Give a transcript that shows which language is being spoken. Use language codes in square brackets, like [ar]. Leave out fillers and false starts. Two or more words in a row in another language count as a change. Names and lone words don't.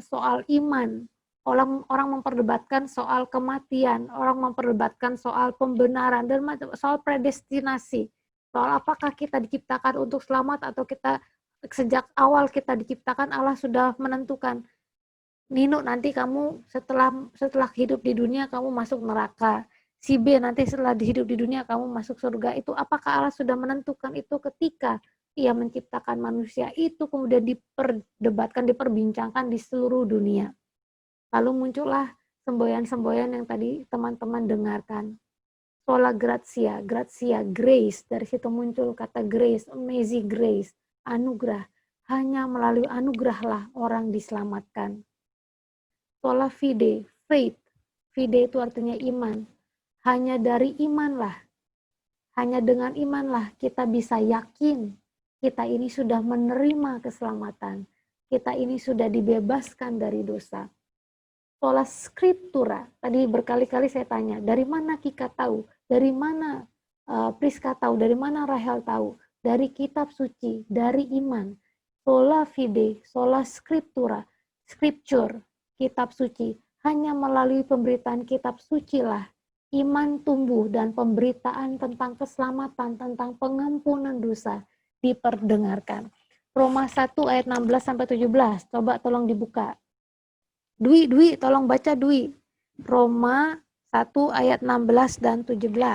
[id] soal iman, orang memperdebatkan soal kematian, orang memperdebatkan soal pembenaran, dan soal predestinasi, soal apakah kita diciptakan untuk selamat atau kita sejak awal kita diciptakan Allah sudah menentukan, Nino nanti kamu setelah hidup di dunia kamu masuk neraka, si B nanti setelah hidup di dunia kamu masuk surga. Itu apakah Allah sudah menentukan itu ketika Ia menciptakan manusia? Itu kemudian diperdebatkan, diperbincangkan di seluruh dunia. Lalu muncullah semboyan-semboyan yang tadi teman-teman dengarkan. [la] Sola gratia, [id] grace. Dari situ muncul kata grace, [en] amazing grace, [id] anugerah. Hanya melalui anugerahlah orang diselamatkan. [la] Sola fide, [id] faith. Fide itu artinya iman. Hanya dari imanlah, hanya dengan imanlah kita bisa yakin kita ini sudah menerima keselamatan. Kita ini sudah dibebaskan dari dosa. [la] Sola scriptura, [id] tadi berkali-kali saya tanya, dari mana Kika tahu? Dari mana Priska tahu? Dari mana Rahel tahu? Dari kitab suci, dari iman. [la] Sola fide, sola scriptura, [id] scripture, kitab suci. Hanya melalui pemberitaan kitab suci lah iman tumbuh dan pemberitaan tentang keselamatan, tentang pengampunan dosa diperdengarkan. Roma 1 ayat 16 sampai 17. Coba tolong dibuka. Dwi, tolong baca Dwi. Roma 1 ayat 16 dan 17.